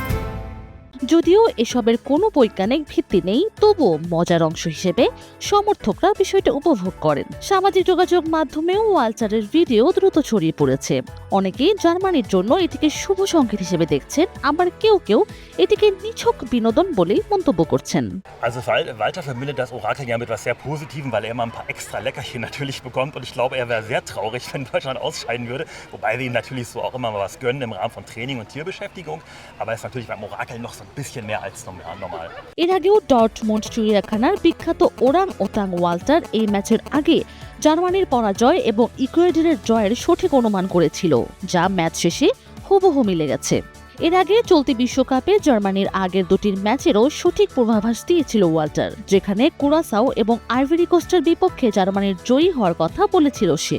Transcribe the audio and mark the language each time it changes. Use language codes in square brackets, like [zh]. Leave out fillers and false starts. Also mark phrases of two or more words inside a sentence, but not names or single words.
[bn] যদিও এসবের কোনো বৈজ্ঞানিক ভিত্তি নেই, তবুও মজার অংশ হিসেবে সমর্থকরা বিষয়টা উপভোগ করেন। সামাজিক যোগাযোগ মাধ্যমেও ওয়াল্টারের ভিডিও দ্রুত ছড়িয়ে পড়েছে। অনেকেই জার্মানির জন্য এটিকে শুভ সংকেত হিসেবে দেখছেন, আবার কেউ কেউ এটিকে নিছক বিনোদন বলেই মন্তব্য করছেন। [de] Also Walter verbindet das Orakel ja mit etwas sehr Positivem, weil er immer ein paar extra Leckerchen natürlich bekommt. Und ich glaube, er wäre sehr traurig, wenn Deutschland ausscheiden würde. Wobei wir ihm natürlich so auch immer mal was gönnen im Rahmen von Training und Tierbeschäftigung. Aber er ist natürlich beim Orakel noch so ein bisschen mehr als normal. [bn] এর আগেও ডর্টমুন্ড চিড়িয়াখানার বিখ্যাত ওরাং ওটাং ওয়াল্টার এই ম্যাচের আগে জার্মানির পরাজয় এবং ইকুয়েডরের জয়ের সঠিক অনুমান করেছিল, যা ম্যাচ শেষে হুবহু মিলে গেছে। এর আগে চলতি বিশ্বকাপে জার্মানির আগের দুটির ম্যাচেরও সঠিক পূর্বাভাস দিয়েছিল ওয়াল্টার, যেখানে কুরাসাও এবং আইভরি কোস্টের বিপক্ষে জার্মানির জয়ী হওয়ার কথা বলেছিল সে।